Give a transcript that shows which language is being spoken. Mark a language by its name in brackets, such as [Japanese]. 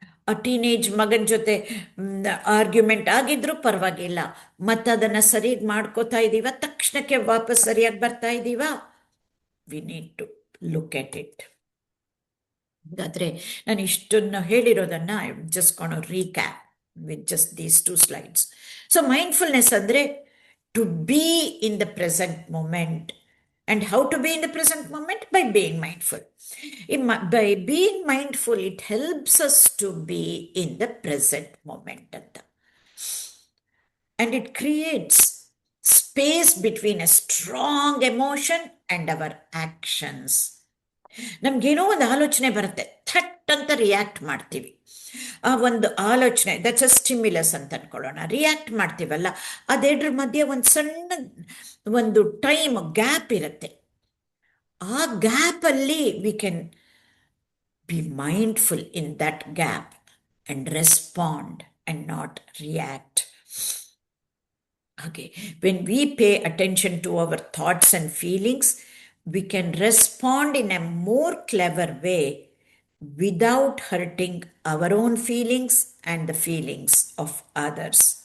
[Kannada] ಆ ಟೀನೇಜ್ ಮಗನ ಜೊತೆ ಆರ್ಗ್ಯುಮೆಂಟ್ ಆಗಿದ್ರೂ ಪರವಾಗಿಲ್ಲ, ಮತ್ತು ಅದನ್ನು ಸರಿಯಾಗಿ ಮಾಡ್ಕೋತಾ ಇದ್ದೀವ, ತಕ್ಷಣಕ್ಕೆ ವಾಪಸ್ ಸರಿಯಾಗಿ ಬರ್ತಾ ಇದ್ದೀವ? [English] We need to look at it. [Kannada] ಹಾಗಾದರೆ ನಾನು ಇಷ್ಟನ್ನು ಹೇಳಿರೋದನ್ನು [English] Just ಗೋಣ recap with just these 2 slides. So mindfulness ಅಂದರೆ to be in the present moment. And how to be in the present moment? By being mindful. By being mindful, it helps us to be in the present moment. And it creates space between a strong emotion and our actions. [Kannada] ನಮಗೇನೋ ಒಂದು ಆಲೋಚನೆ ಬರುತ್ತೆ, ಥಟ್ ಅಂತ react ಮಾಡ್ತೀವಿ. ಆ ಒಂದು ಆಲೋಚನೆ, [English] that's a stimulus [Kannada] ಅಂತ ಅನ್ಕೊಳ್ಳೋಣ. React ಮಾಡ್ತೀವಲ್ಲ, ಅದೆರಡರ ಮಧ್ಯೆ ಒಂದು ಸಣ್ಣ ಒಂದು ಟೈಮ್ ಗ್ಯಾಪ್ ಇರುತ್ತೆ. ಆ ಗ್ಯಾಪಲ್ಲಿ [English] We can be mindful in that gap and respond and not react. ಹಾಗೆ when we pay attention to our thoughts and feelings, we can respond in a more clever way without hurting our own feelings and the feelings of others.